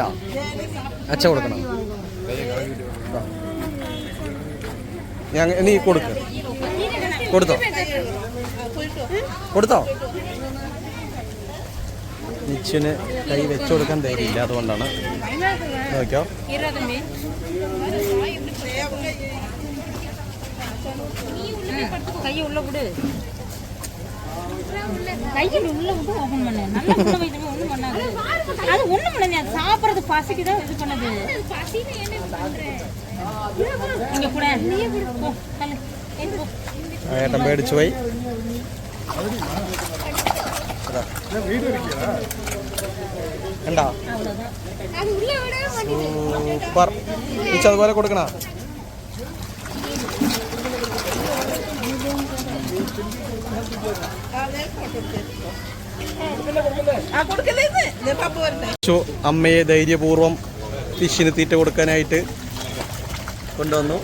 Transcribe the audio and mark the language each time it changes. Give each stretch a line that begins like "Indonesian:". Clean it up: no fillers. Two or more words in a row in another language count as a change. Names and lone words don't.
Malayalam: അച്ഛ കൊടുക്കണം. നീ കൊടുത്തോ. നിച്ചുന് കൈ വെച്ചു കൊടുക്കാൻ ധൈര്യമില്ല, അതുകൊണ്ടാണ്. നോക്കിയോ,
Tamil: கையை உள்ள விடு, கையில் உள்ள விட்டு ஓபன் பண்ணு. நல்லா உள்ள வைத்து ஒண்ணும் பண்ணாது. அது ஒண்ணும் பண்ணாது, சாப்பிடுறது பசிக்கு தான் இது பண்ணுது. இங்க கூட
Malayalam: ഏട്ടൻ പേടിച്ചു പോയി. കണ്ടാ സൂപ്പർ. അതുപോലെ കൊടുക്കണ. അമ്മയെ ധൈര്യപൂർവ്വം ഫിഷിന് തീറ്റ കൊടുക്കാനായിട്ട് കൊണ്ടുവന്നു.